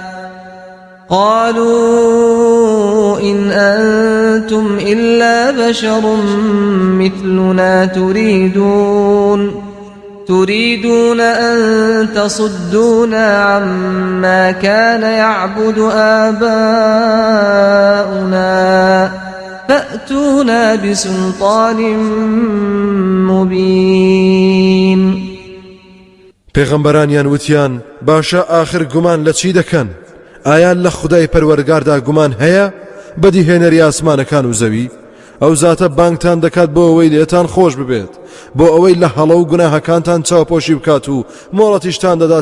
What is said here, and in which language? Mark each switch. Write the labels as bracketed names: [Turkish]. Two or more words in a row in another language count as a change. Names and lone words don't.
[Arabic] قالوا إن أنتم إلا بشر مثلنا تريدون أن تصدونا عما كان يعبد آباؤنا فأتونا بسلطان مبين. [Central Kurdish] پێغەمبەرانیان وتیان باشە ئاخر گومان لە چی دەکەن؟ ئایا لە خودای پەروەردگاردا گومان هەیە بەدیهێنەری ئاسمانەکان و زەوی؟ ئەو زاتە بانگتان دەکات بۆ ئەوەی لێتان خۆش ببێت بۆ ئەوەی لە هەڵە و گوناهەکانتان چاوپۆشی بکات و مۆڵەتیشتان دەدات